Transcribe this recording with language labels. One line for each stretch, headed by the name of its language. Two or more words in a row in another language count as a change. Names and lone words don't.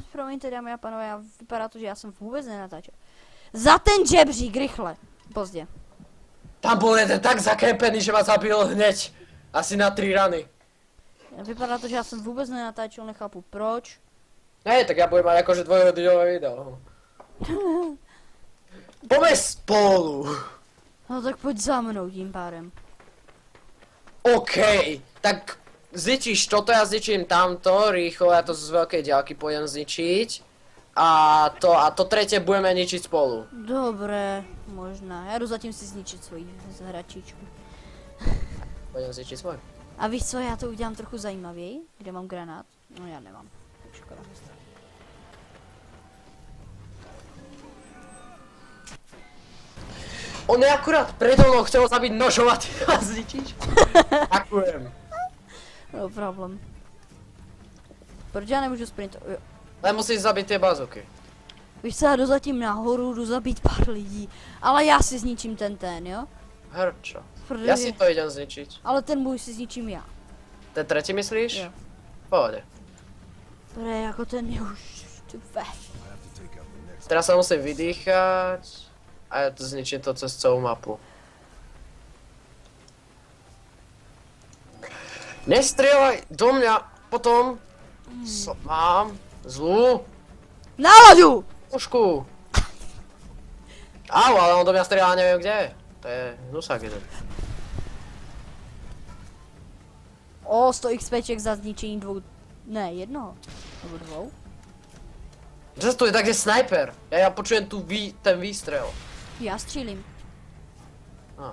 Czech: Promiňte, dámy a pánové, vypadá to, že já jsem vůbec nenatáčel. Za ten žebřík, rychle. Pozdě.
Slovak: Tam bol jeden tak zakempený, že ma zabil hneď. Asi na 3 rany.
Czech: Vypadá to, že já jsem vůbec nenatáčel, nechápu proč. Ne,
Slovak: tak ja budem mať akože dvojhodinový video. Poďme spolu.
Czech: No tak pojď za mnou tím pádem.
Slovak: OK, tak zničíš toto, ja zničím tamto, rýchlo, ja to z veľkej ďalky pôjdem zničiť. A to tretie budeme ničiť spolu. Dobré,
Czech: možná. Já jdu zatím si zničit svoji hračičku.
Slovak: Pôjdem zničiť svoj.
Czech: A víš co, já to udělám trochu zajímavěji. Kde mám granát? No já nemám. Tak škoda.
Slovak: On je akurát predo mnou, chcel zabiť nožom a ty ma zničíš? Ďakujem. No problém.
Czech: Proč já nemůžu sprintovat?
Slovak: Ale musíš zabiť tie bazooky.
Czech: Víš co, já jdu zatím nahoru, jdu zabít pár lidí. Ale já si zničím ten, jo? Hrčo. Protože...
Slovak: Ja si to idem zničiť.
Czech: Ale ten můj si zničím já.
Slovak: Ten tretí myslíš?
Czech: Jo.
Slovak: Pohode.
Czech: Protože jako ten je už... Tve.
Slovak: Teraz sa musím vydýchať. A ja to zničím to cez celú mapu. Nestrieľaj do mňa, potom mám zlú Náladu! pušku. Au, ale on do mňa strieľa neviem kde. To je husák jeden.
Czech: O, 100 XPček za zničení dvou... Ne, jednoho. Nebo dvou.
Slovak: Že to je tak, že sniper. Ja počujem ten výstrel.
Czech: Já střílím. A.